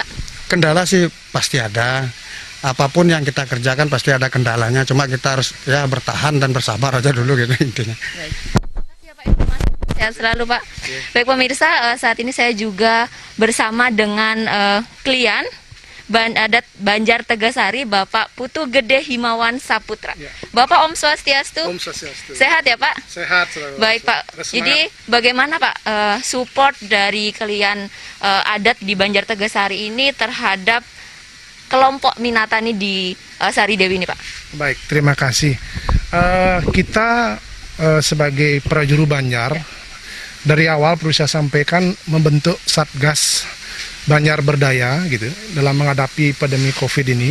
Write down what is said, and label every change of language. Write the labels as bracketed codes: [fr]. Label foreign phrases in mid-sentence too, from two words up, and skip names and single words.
[id] Kendala sih pasti ada. Apapun yang kita kerjakan pasti ada kendalanya, cuma kita harus ya bertahan dan bersabar aja dulu gitu intinya. Baik. Sehat selalu Pak. Baik pemirsa, saat ini saya juga bersama dengan klien adat Banjar Tegasari, Bapak Putu Gede Himawan Saputra. Bapak [sa] Om Swastiastu. Om Swastiastu. [id] Sehat ya Pak? Sehat selalu. Baik Pak. Jadi bagaimana Pak support dari klien adat di Banjar Tegasari ini terhadap kelompok Minatani di Saridewi ini Pak? Baik, terima kasih. Kita sebagai prajuru Banjar, dari awal perlu saya sampaikan membentuk Satgas Banjar Berdaya gitu dalam menghadapi pandemi COVID ini.